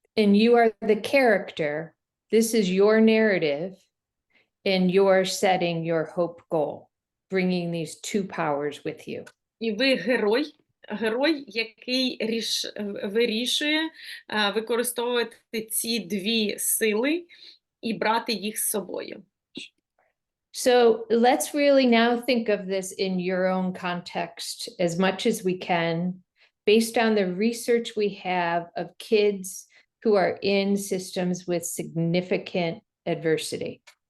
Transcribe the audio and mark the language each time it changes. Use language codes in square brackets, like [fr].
[en] And you are the character. This is your narrative, and you're setting your hope goal, bringing these two powers with you. [uk] І ви герой, який вирішує використовувати ці дві сили і брати їх з собою. [en] So let's really now think of this in your own context as much as we can, based on the research we have of kids who are in systems with significant adversity.